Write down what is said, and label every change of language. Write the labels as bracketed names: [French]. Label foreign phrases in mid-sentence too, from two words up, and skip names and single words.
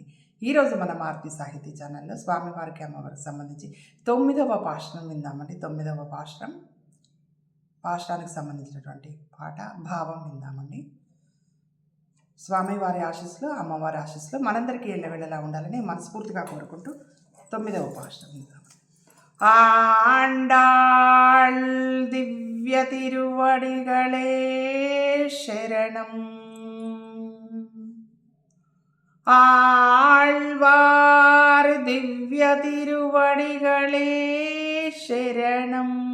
[Telugu] ఈరోజు మన మారుతి సాహితీ ఛానల్లో స్వామివారికి అమ్మవారికి సంబంధించి 9వ పాశురం విందామండి. 9వ పాశురానికి సంబంధించినటువంటి పాట భావం విందామండి. స్వామివారి ఆశీస్సులు అమ్మవారి ఆశీస్సులు మనందరికీ ఎల్లవేళలా ఉండాలని మనస్ఫూర్తిగా కోరుకుంటూ 9వ పాశురం విందాం. [Tamil] ஆண்டாள் திவ்ய திருவடிகளே சரணம். ஆழ்வார் திவ்ய திருவடிகளே சரணம்.